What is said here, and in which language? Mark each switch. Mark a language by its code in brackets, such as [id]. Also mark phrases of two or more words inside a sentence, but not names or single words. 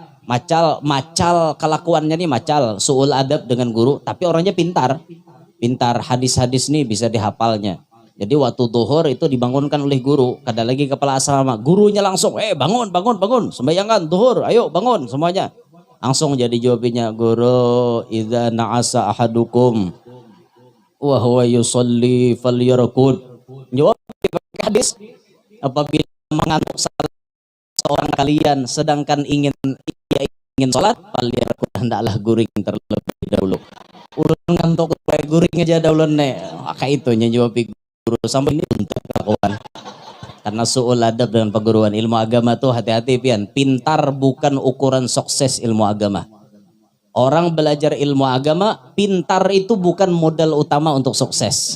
[bjn] Macal kelakuannya nih macal, suul adab dengan guru, tapi orangnya pintar. Pintar hadis-hadis nih bisa dihafalnya. Jadi waktu duhur itu dibangunkan oleh guru, kada lagi kepala asrama, gurunya langsung, bangun, sembahyangkan duhur, ayo bangun semuanya. Langsung jadi jawabinya, guru, [ar] إذا نعس أحدكم وهو يصلي فليرقد. [bjn] Jawab hadis, apabila mengantuk seorang kalian sedangkan ingin sholat, falyarkud, hendaklah guring terlebih dahulu. Ulun ngantuk kayak guring aja daulun nih. Kayak itu jawab guru sampai ini untuk kelakuan. Karena suul adab dengan perguruan ilmu agama tuh hati-hati pian. [id] Pintar bukan ukuran sukses ilmu agama. Orang belajar ilmu agama, pintar itu bukan modal utama untuk sukses.